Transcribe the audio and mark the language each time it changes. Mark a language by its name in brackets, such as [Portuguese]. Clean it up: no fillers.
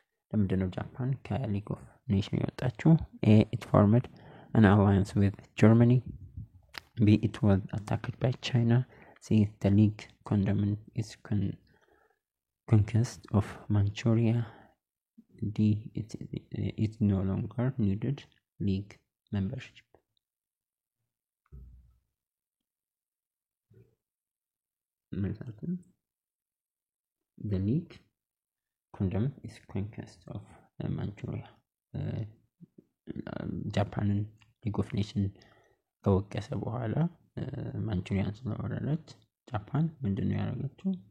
[Amharic] ለምንድነው ጃፓን ከሊግ ኦፍ ኔሽን የወጣችው? [English] A. It formed an alliance with Germany. B. It was attacked by China. C. The League condemned its conquest of Manchuria. D. It no longer needed League membership. The League condemned its conquest of Manchuria. [Amharic] ጃፓንን ሊግ ኦፍ ኔሽን ከወቀሰ በኋላ ማንቹሪያን ስለወረረች ጃፓን ምንድነው ያደረገችው?